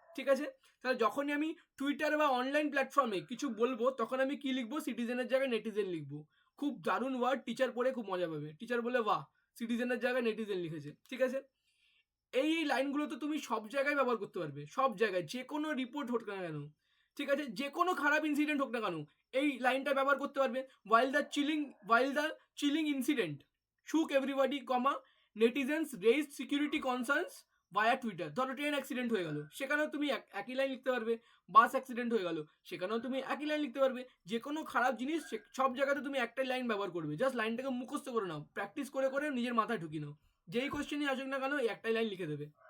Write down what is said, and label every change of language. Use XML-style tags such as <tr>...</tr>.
<bn>ঠিক আছে, তাহলে যখনই আমি টুইটার বা অনলাইন প্ল্যাটফর্মে কিছু বলবো তখন আমি কি লিখবো, সিটিজেনের জায়গায় নেটিজেন লিখবো। খুব দারুণ ওয়ার্ড, টিচার পড়ে খুব মজা পাবে, টিচার বলে বাহ সিটিজেনের জায়গায় নেটিজেন লিখেছে। ঠিক আছে, এই লাইনগুলো তো তুমি সব জায়গায় ব্যবহার করতে পারবে, সব জায়গায়, যে কোনো রিপোর্ট হোক না কেন, ঠিক আছে, যে কোনো খারাপ ইনসিডেন্ট হোক না কেন, এই লাইনটা ব্যবহার করতে পারবে।</bn> <en>while the chilling incident shook everybody, netizens raised security concerns via Twitter।</en> <bn>ধরো ট্রেন অ্যাক্সিডেন্ট হয়ে গেল, সেখানেও তুমি একই লাইন লিখতে পারবে। বাস অ্যাক্সিডেন্ট হয়ে গেল, সেখানেও তুমি একই লাইন লিখতে পারবে। যে কোনো খারাপ জিনিস সব জায়গাতে তুমি একটাই লাইন ব্যবহার করবে, জাস্ট লাইনটাকে মুখস্থ করে নাও, প্র্যাকটিস করে করে নিজের মাথায় ঢুকিয়ে নাও, যেই কোশ্চেনই আসুক না কেন এই একটাই লাইন লিখে দেবে।</bn>